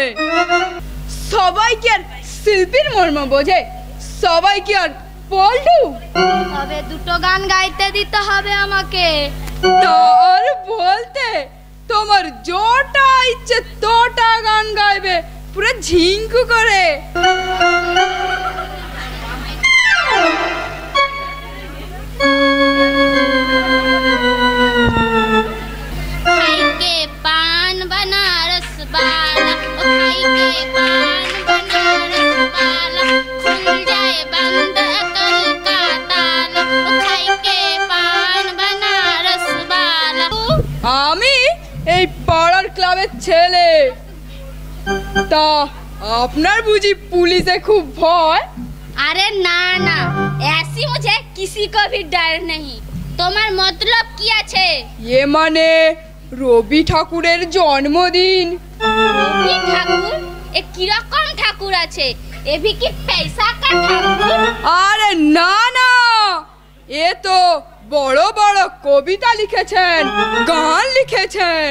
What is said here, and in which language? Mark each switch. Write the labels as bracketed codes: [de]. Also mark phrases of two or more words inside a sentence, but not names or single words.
[bn] সবাই কি আর শিল্পীর মর্ম বোঝে? সবাই কি আর পল্টু? তবে দুটো গান গাইতে দিতে হবে আমাকে। তার বলতে তোমার জোটা ইচ্ছে তোটা গান গাইবে, পুরো ঝিঙ্কু করে। [hi] खाई के पान बनारस वाला, ओ खाई के पान बनारस वाला, खुल जाए बंद अकल का ताला, ओ खाई के पान बनारस वाला। [bn] আমি এই পাড়ার ক্লাবের ছেলে, তা আপনার বুঝি পুলিশে খুব ভয়? [hi] अरे ना ना, ऐसी मुझे किसी को भी डर नहीं। [bn] তোমার মতলব কি আছে? এ মানে রবি ঠাকুরের জন্মদিন। রবি ঠাকুর? এ কিরকম ঠাকুর আছে? [hi] ए भी कि पैसा का ठाकुर? [bn] আরে না না, এ তো বড় বড় কবিতা লিখেছেন, গান লিখেছেন।